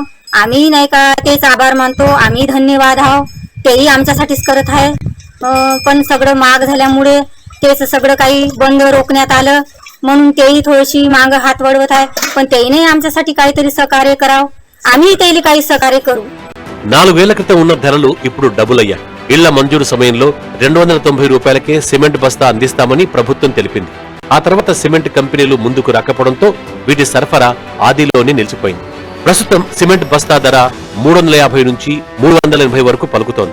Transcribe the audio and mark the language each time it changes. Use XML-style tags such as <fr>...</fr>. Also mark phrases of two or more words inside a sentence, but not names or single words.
<mr>आम्ही नाही का तेच आभार मानतो. आम्ही धन्यवाद आहो. तेही आमच्यासाठीच करत आहे. पण सगळं महाग झाल्यामुळे तेच सगळं काही बंद रोखण्यात आलं, म्हणून तेही थोडीशी माग हात वळवत आहे. पण तेही नाही आमच्यासाठी काहीतरी सहकार्य करावं. आम्ही तेही काही सहकार्य करू.</mr> <te>4 ఏళ్ల క్రితం ఉన్న ధరలు ఇప్పుడు డబుల్ అయ్యాయి. ఇళ్ల మంజూరు సమయంలో 290 రూపాయలకే సిమెంట్ బస్తా అందిస్తామని ప్రభుత్వం తెలిపింది. ఆ తర్వాత సిమెంట్ కంపెనీలు ముందుకు రాకపోవడంతో వీటి సరఫరా ఆదిలోనే నిలిచిపోయింది. ప్రస్తుతం సిమెంట్ బస్తా ధర 350 నుంచి 380 వరకు పలుకుతోంది.</te>